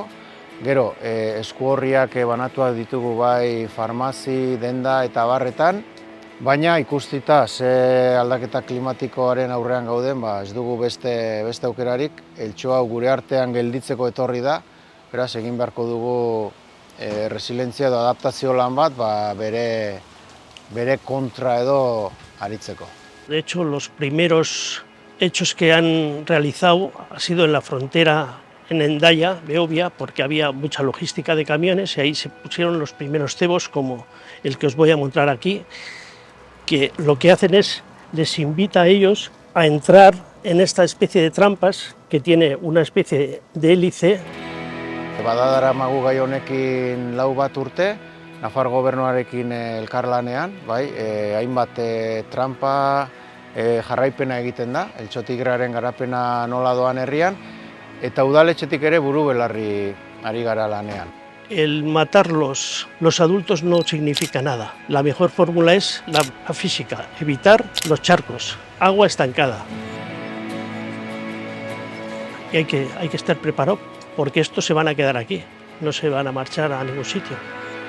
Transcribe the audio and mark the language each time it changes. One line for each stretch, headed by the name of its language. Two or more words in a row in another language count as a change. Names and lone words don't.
Basque: Gero, eskuorriak banatuak ditugu bai farmazi, denda eta barretan, baina ikustita ze aldaketa klimatikoaren aurrean gauden, ez dugu beste aukerarik, eltxo hau gure artean gelditzeko etorri da, beraz egin beharko dugu resilientzia edo adaptazio lan bat bere kontra edo aritzeko.
Spanish: De hecho, los primeros hechos que han realizado ha sido en la frontera en Hendaya, Beovia, porque había mucha logística de camiones y ahí se pusieron los primeros cebos como el que os voy a mostrar aquí, que lo que hacen es, les invita a ellos a entrar en esta especie de trampas que tiene una especie de hélice.
Basque: Badadaramagu gai honekin 4 bat urte, Nafar gobernuarekin elkarlanean, hainbat trampa jarraipena egiten da, eltxotigrearen garapena nola doan herrian, eta udaletxetik ere buru belarri ari gara lanean.
Spanish: El matar los adultos no significa nada. La mejor fórmula es la física, evitar los charcos, agua estancada. Y hay que estar preparado porque estos se van a quedar aquí, no se van a marchar a ningún sitio.